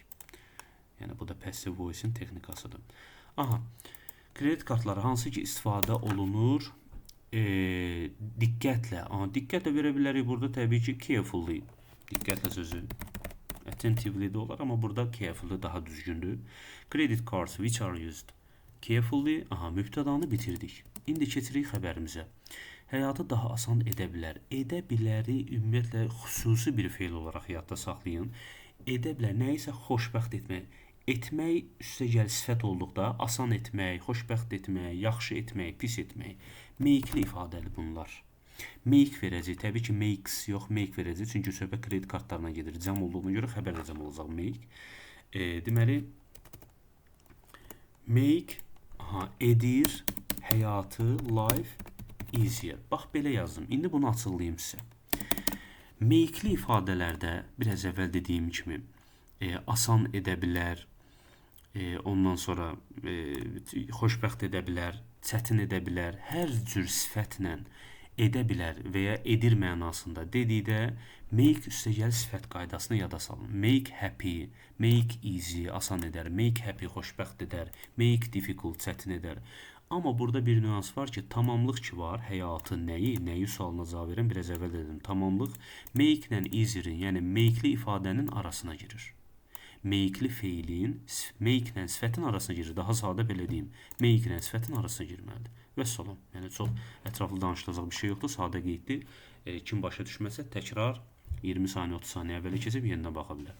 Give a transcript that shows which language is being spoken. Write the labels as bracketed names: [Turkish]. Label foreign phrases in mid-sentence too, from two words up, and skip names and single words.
[Azerbaijani] Yəni bu da [English] passive voice- [Azerbaijani] in texnikasıdır. Aha, kredit kartları hansı ki istifadə olunur, diqqətlə verə bilərik. Burada təbii ki carefully, diqqətlə sözü attentively də olar, amma burada carefully daha düzgündür. [English] Credit cards which are used carefully. [Azerbaijani] Aha, mübtədanı bitirdik. İndi keçirik xəbərimizə. Həyatı daha asan edə bilər. Edə biləri ümumiyyətlə xüsusi bir feil olaraq yadda saxlayın. Edə bilər, nəyisə xoşbəxt etmək. Etmək üstəgəl sifət olduqda asan etmək, xoşbəxt etmək, yaxşı etmək, pis etmək. Make-li ifadəli bunlar. Make verəcək. Təbii ki makes yox, make verəcək. Çünki söhbət kredit kartlarına gedir. Cəm olduğuna görə xəbər də cəm olacaq make. Deməli make edir həyatı, [English] life easier. [Azerbaijani] Bax belə yazdım. İndi bunu açıqlayım sizə. Make-li ifadələrdə biraz əvvəl dediyim kimi asan edə bilər, ondan sonra xoşbəxt edə bilər, çətin edə bilər, hər cür sifətlə edə bilər və ya edir mənasında dedikdə make üstəgəl sifət qaydasını yada salın. [English] Make happy, make easy, [Azerbaijani] asan edər, [English] make happy, [Azerbaijani] xoşbəxt edər, [English] make difficult, [Azerbaijani] çətin edər. Amma burada bir nüans var ki, tamamlıq ki var, həyatı, nəyi sualına cavab verən biraz əvvəl dedim. Tamamlıq make ilə easy-in, yəni make-li ifadənin arasına girir. Make-li feilin make ilə sifətin arasına girir. Daha sadə belə deyim. Make ilə sifətin arasına girməlidir. Və salam. Yəni çox ətraflı danışılacaq bir şey yoxdur. Sadə qeyddir. Kim başa düşməsə təkrar 20 saniyə, 30 saniyə əvvələ keçib yenidən baxa bilər.